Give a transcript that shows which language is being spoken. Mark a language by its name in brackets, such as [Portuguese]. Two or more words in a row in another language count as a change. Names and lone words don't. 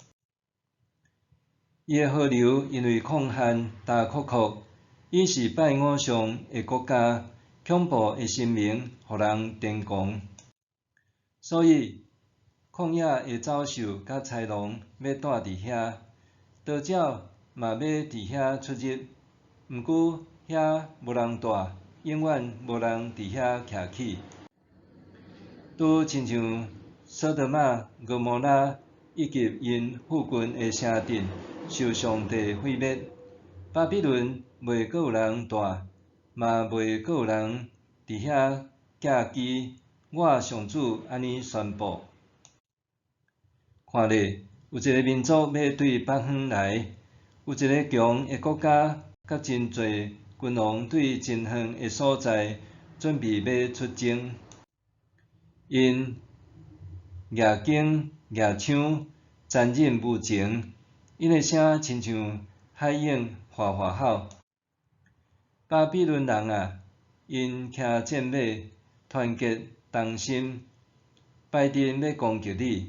[Min Nan Chinese] 伊的河流因为抗旱大窟窟，伊是拜偶像的国家，恐怖的神明，互人癫狂。所以旷野的走兽甲豺狼要住伫遐，刀鸟嘛要伫遐出入。毋过遐无人住，永远无人伫遐徛起。拄亲像索多玛、蛾摩拉以及因附近的城镇受上帝毁灭，巴比伦袂阁有人住，嘛袂阁有人伫遐寄居。我上主安尼宣布。看咧，有一个民族要对北方来，有一个强的国家，甲真侪君王对真远的所在准备要出征。因举弓举枪，残忍无情，因的声亲像海涌哗哗吼。巴比伦人啊，因骑战马，团结同心，摆阵要攻击你。